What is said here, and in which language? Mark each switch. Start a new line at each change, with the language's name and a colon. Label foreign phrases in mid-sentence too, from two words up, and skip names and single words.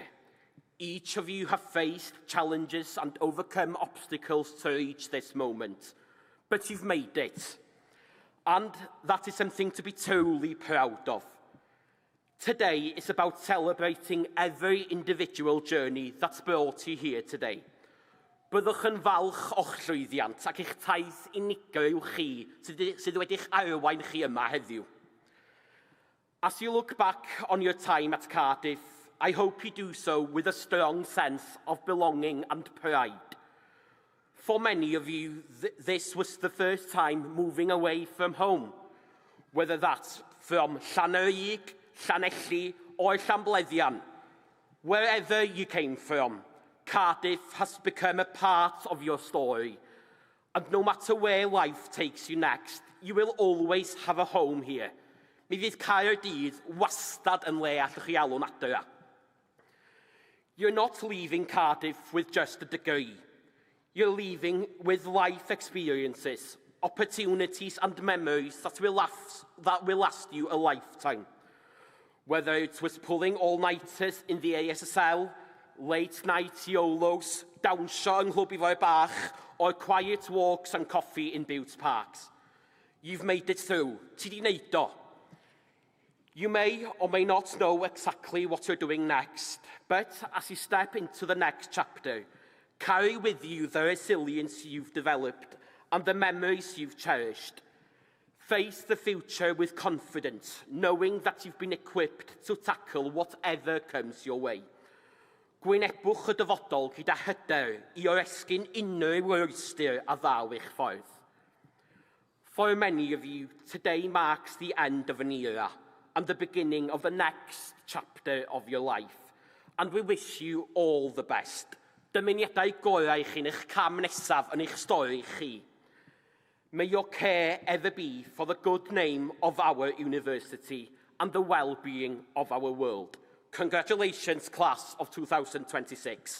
English: Each of you have faced challenges and overcome obstacles to reach this moment, but you've made it. And that is something to be truly proud of. Today is about celebrating every individual journey that's brought you here today.
Welsh: Byddwch yn falch o'ch llwyddiant ac eich taith unigryw chi sydd wedi'ch arwain chi yma heddiw.
English: As you look back on your time at Cardiff, I hope you do so with a strong sense of belonging and pride. For many of you, this was the first time moving away from home, whether that's from Llanrug, Llanelli, or Llanbleddian. Wherever you came from, Cardiff has become a part of your story. And no matter where life takes you next, you will always have a home here.
Welsh: Mi fydd Caerdydd wastad yn le allwch chi alw'n adra.
English: You're not leaving Cardiff with just a degree. You're leaving with life experiences, opportunities and memories that will last you a lifetime. Whether it was pulling all-nighters in the ASSL, late-night YOLOs,
Welsh: dawnsio yng Nghlwb Ifor Bach,
English: or quiet walks and coffee in Bute Parks. You've made it through.
Welsh: Ti di neud o.
English: You may or may not know exactly what you're doing next, but as you step into the next chapter, carry with you the resilience you've developed and the memories you've cherished. Face the future with confidence, knowing that you've been equipped to tackle whatever comes your way.
Welsh: Gwynebwch y dyfodol gyda hyder I oresgyn unrhyw rwystyr a ddaw eich ffordd.
English: For many of you, today marks the end of an era and the beginning of the next chapter of your life. And we wish you all the best.
Welsh: Dymuniadau gorau chi'n eich cam nesaf yn eich stori chi.
English: May your care ever be for the good name of our university and the well-being of our world. Congratulations, class of 2026.